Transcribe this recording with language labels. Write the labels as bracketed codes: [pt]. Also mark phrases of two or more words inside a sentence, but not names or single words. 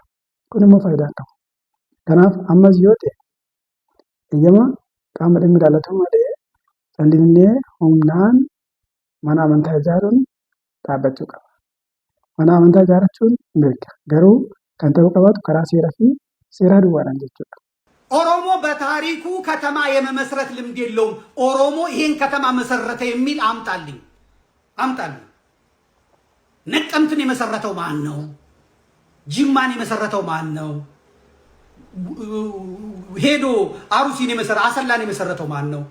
[om] Kun immoo faayidaa hin qabu. Kanaaf ammas yoo ta'e eeyyama qaama dhimmi ilaallatu malee callisnee humnaan mana amantaa ijaaruun dhaabbachuu qaba. Mana amantaa ijaarrachuun mirga. Garuu kan ta'uu qabaatu karaa seeraa fi seeraa duwwaadhaan jechuudha. [am] ኦሮሞ በታሪኩ ከተማ የመመስረት ልምድ የለውም። ኦሮሞ ይሄን ከተማ መሰረተ የሚል አምጣልኝ። ነቀምትን የመሰረተው ማን ነው? ጅማን የመሰረተው ማን ነው? ሄዶ አሩሲን አሰላን የመሰረተው ማን ነው?